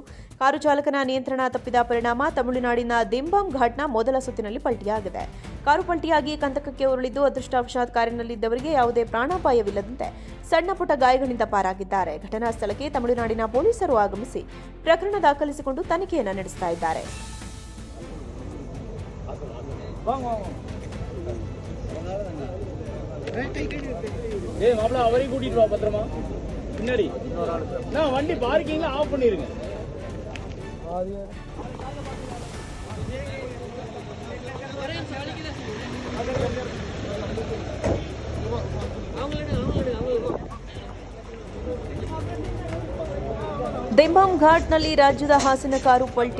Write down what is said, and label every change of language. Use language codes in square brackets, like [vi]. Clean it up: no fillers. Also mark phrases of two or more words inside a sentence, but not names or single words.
[kn] ಕಾರು ಚಾಲಕನ ನಿಯಂತ್ರಣ ತಪ್ಪಿದ ಪರಿಣಾಮ ತಮಿಳುನಾಡಿನ ದೆಂಬಾಂ ಘಾಟ್ನ ಮೊದಲ ಸುತ್ತಿನಲ್ಲಿ ಪಲ್ಟಿಯಾಗಿದೆ. ಕಾರು ಪಲ್ಟಿಯಾಗಿ ಕಂತಕಕ್ಕೆ ಉರುಳಿದ್ದು ಅದೃಷ್ಟವಶಾತ್ ಕಾರಿನಲ್ಲಿದ್ದವರಿಗೆ ಯಾವುದೇ ಪ್ರಾಣಾಪಾಯವಿಲ್ಲದಂತೆ ಸಣ್ಣ ಪುಟ್ಟ ಗಾಯಗಳಿಂದ ಪಾರಾಗಿದ್ದಾರೆ. ಘಟನಾ ಸ್ಥಳಕ್ಕೆ ತಮಿಳುನಾಡಿನ ಪೊಲೀಸರು ಆಗಮಿಸಿ ಪ್ರಕರಣ ದಾಖಲಿಸಿಕೊಂಡು ತನಿಖೆಯನ್ನು ನಡೆಸ್ತಾ ಇದ್ದಾರೆ. [ta] அவரையும் கூட்டிட்டு வா பத்திரமா. பின்னாடி நான் வண்டி பார்க்கிங்ல ஆஃப் பண்ணிருங்க. [kn] ದೆಂಬಾಂ ಘಾಟ್ನಲ್ಲಿ ರಾಜ್ಯದ ಹಾಸನ ಕಾರು ಪಲ್ಟಿ.